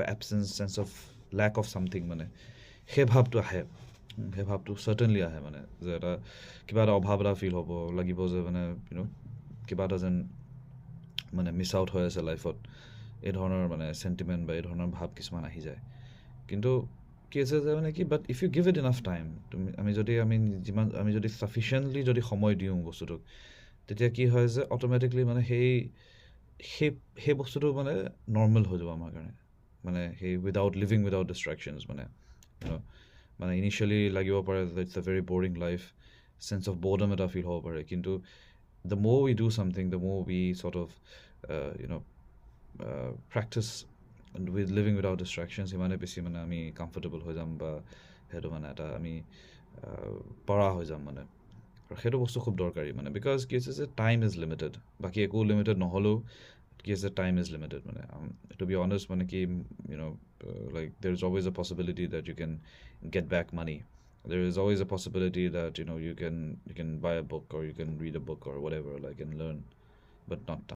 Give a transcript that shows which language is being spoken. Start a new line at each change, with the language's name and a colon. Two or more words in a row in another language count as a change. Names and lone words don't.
English: sense of lack of something
Assamese: মানে সেই ভাৱটো আহে সেই ভাৱটো চাৰ্টেনলি আহে মানে যে এটা কিবা এটা অভাৱ এটা ফিল হ'ব লাগিব যে মানে কিবা এটা যেন মানে
English: miss out
Assamese: হৈ আছে লাইফত এই ধৰণৰ মানে চেণ্টিমেণ্ট বা এই ধৰণৰ ভাৱ কিছুমান আহি যায় কিন্তু কি আছে যে মানে কি
English: but if you give it enough time
Assamese: আমি যদি ছাফিচিয়েণ্টলি যদি সময় দিওঁ বস্তুটোক তেতিয়া কি হয় যে অট'মেটিকলি মানে সেই সেই বস্তুটো মানে নৰ্মেল হৈ যাব আমাৰ কাৰণে মানে সেই
English: living without distractions
Assamese: মানে ইনিচিয়েলি লাগিব পাৰে
English: it's a very boring life sense of boredom
Assamese: এটা ফিল হ'ব পাৰে কিন্তু
English: the more we do something, the more we sort of, practice with living without distractions.
Assamese: সিমানে বেছি মানে আমি কমফৰ্টেবল হৈ যাম বা সেইটো মানে এটা আমি পৰা হৈ যাম মানে আৰু সেইটো বস্তু খুব দৰকাৰী মানে বিকজ কি হৈছে যে
English: time is limited
Assamese: বাকী একো লিমিটেড নহ'লেও কি হৈছে
English: time is limited
Assamese: মানে
English: to be honest
Assamese: মানে কি
English: like there is always a possibility that you can get back money. There is always a possibility that you can buy a book or you can read a book or whatever like and learn but not time.